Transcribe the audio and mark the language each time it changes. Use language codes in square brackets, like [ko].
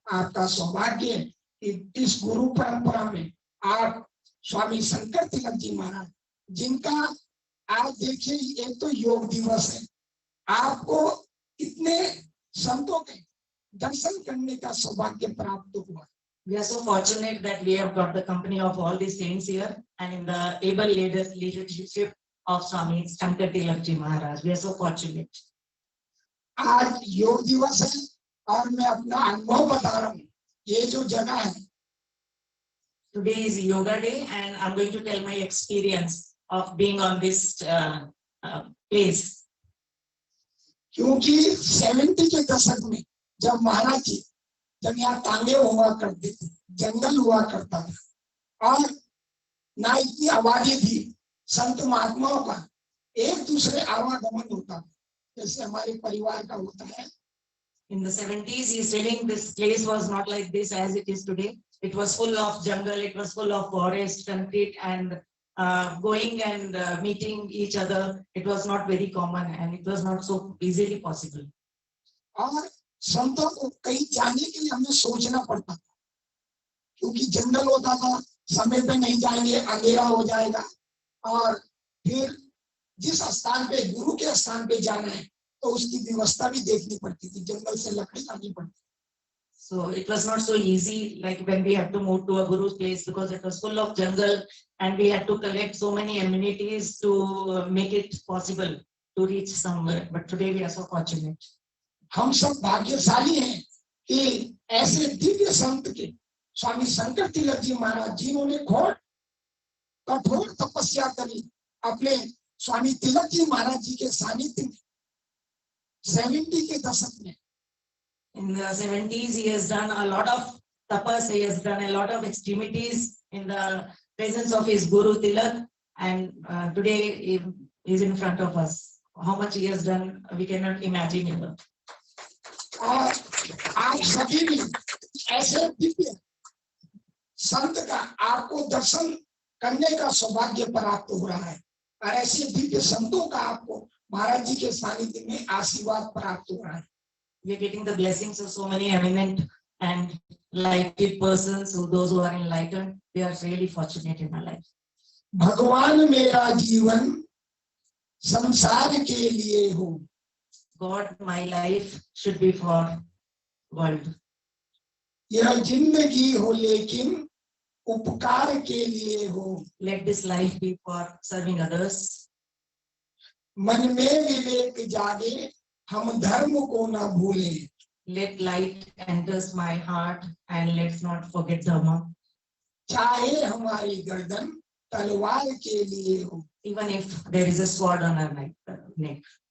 [hi] आपका सौभाग्य है कि इस गुरु परंपरा में आप स्वामी शंकर तिलक जी महाराज, जिनका आज देखिए एक तो योग दिवस है, आपको इतने संतों के दर्शन करने का सौभाग्य प्राप्त हुआ। [en] We are so fortunate that we have got the company of all these saints here and in the able leadership of Swami Shankar Tilak Ji Maharaj. We are so fortunate. [hi] आज योग दिवस है और मैं अपना अनुभव बता रहा हूँ। ये जो जगह है, [en] Today is yoga day and I'm going to tell my experience of being on this place. [hi] क्योंकि 70 के दशक में जब महाराज जी, जब यहाँ तांगे हुआ करते थे, जंगल हुआ करता था और ना इतनी आबादी थी, संत महात्माओं का एक दूसरे आवागमन होता था, जैसे हमारे परिवार का होता है। [en] In the 70s, he's telling this place was not like this as it is today. It was full of jungle, it was full of forest, concrete, and going and meeting each other. It was not very common and it was not so easily possible. [hi] और संतों को कहीं जाने के लिए हमें सोचना पड़ता था, क्योंकि जंगल होता था, समय पे नहीं जाएंगे, अंधेरा हो जाएगा। और फिर जिस स्थान पे, गुरु के स्थान पे जाना है, तो उसकी व्यवस्था भी देखनी पड़ती थी, जंगल से लकड़ी लानी पड़ती। [en] So it was not so easy like when we had to move to a guru's place, because it was full of jungle and we had to collect so many amenities to make it possible to reach somewhere. But today we are so fortunate. [hi] हम सब भाग्यशाली हैं कि ऐसे दिव्य संत के स्वामी शंकर तिलक जी महाराज, जिन्होंने कठोर तपस्या करी अपने स्वामी तिलक जी महाराज जी के सानिध्य में 70 के दशक में। [en] In the 70s, he has done a lot of tapas, he has done a lot of extremities in the presence of his Guru Tilak, and today he is in front of us. How much he has done, we cannot imagine even. और आप सभी भी ऐसे दिव्य संत का आपको दर्शन करने का सौभाग्य प्राप्त हो रहा है, और ऐसे दिव्य संतों का आपको महाराज जी के सानिध्य में आशीर्वाद प्राप्त हो रहा है। We are getting the blessings of so many eminent and lighted persons, who those who are enlightened. We are really fortunate in our life. [hi] भगवान मेरा जीवन संसार के लिए हो। [en] God, my life should be for world. [hi] यह जिंदगी हो लेकिन उपकार के लिए हो। [en] Let this life be for serving others. [hi] मन में विवेक जागे, हम धर्म को ना भूलें। [en] Let light enters my heart and let's not forget Dharma. [hi] चाहे हमारी गर्दन तलवार के लिए हो। [en] Even if there is a sword on our neck.